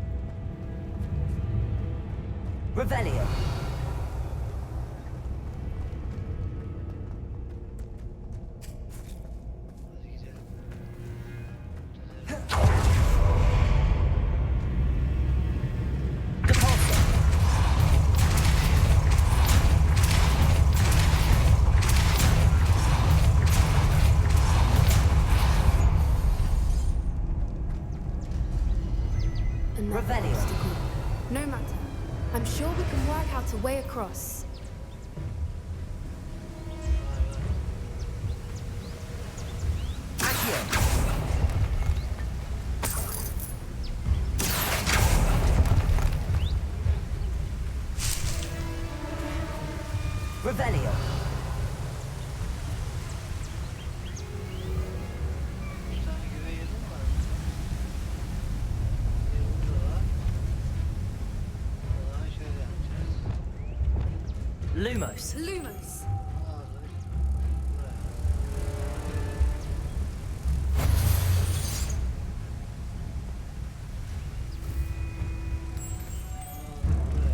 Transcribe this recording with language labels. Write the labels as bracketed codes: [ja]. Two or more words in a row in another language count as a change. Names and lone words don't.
[la] Revelio. [tr] Hadi gidelim. [la] Depulso. [en] Another [la] Revelio. [en] obstacle. No matter. I'm sure we can work out a way across. [la] Accio. Revelio. [tr] Bir tane güve yedim var. Bir burada var. O zaman şöyle yapacağız. [la] Lumos. Lumos! [tr] Aldık. Buraya. Aldık buraya.